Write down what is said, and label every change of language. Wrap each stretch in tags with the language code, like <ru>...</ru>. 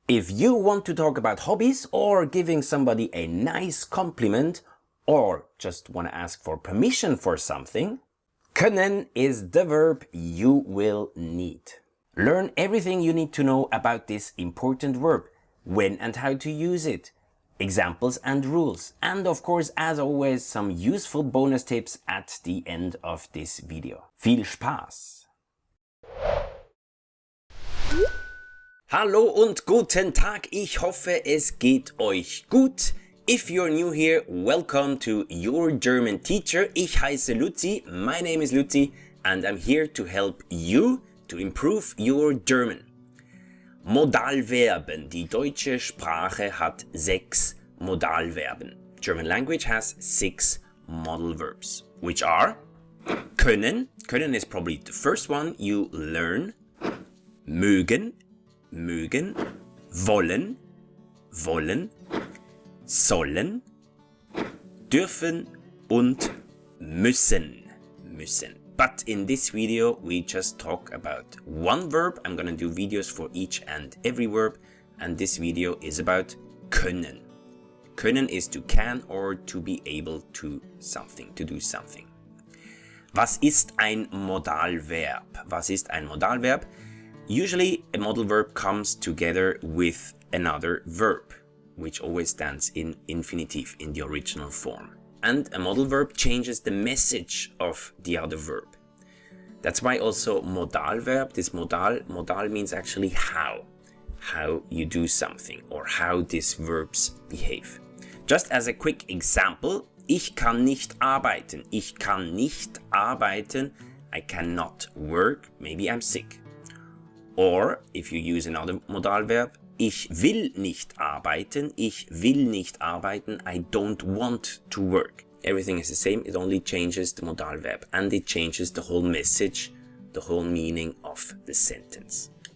<en>If you want to talk about hobbies or giving somebody a nice compliment or just want to ask for permission for something, können is the verb you will need. Learn everything you need to know about this important verb, when and how to use it, examples and rules, and of course, as always, some useful bonus tips at the end of this video.</en> <de>Viel Spaß! Hallo und guten Tag, ich hoffe es geht euch gut.</de> <en>If you're new here, welcome to Your German Teacher.</en> <de>Ich heiße Luzi,</de> <en>my name is Luzi, and I'm here to help you to improve your German.</en> <de>Modalverben. Die deutsche Sprache hat 6 Modalverben.</de> <en>German language has 6 modal verbs, which are können. Können is probably the first one you learn.</en> <de>Mögen. Mögen. Wollen. Wollen. Sollen. Dürfen und müssen. Müssen.</de> <en>But in this video, we just talk about one verb. I'm gonna do videos for each and every verb. And this video is about können. Können is to can or to be able to something, to do something.</en> <de>Was ist ein Modalverb? Was ist ein Modalverb?</de> <en>Usually a modal verb comes together with another verb, which always stands in infinitive in the original form. And a modal verb changes the message of the other verb. That's why also modal verb, this modal means actually how you do something or how these verbs behave. Just as a quick example,</en> <de>ich kann nicht arbeiten. Ich kann nicht arbeiten,</de> <en>I cannot work, maybe I'm sick. Or if you use another modal verb,</en> <de>ich will nicht arbeiten,</de> <en>ich will nicht arbeiten, I don't want to work. Everything is the same, it only changes the modal verb and it changes the whole message, the whole meaning of the sentence.</en>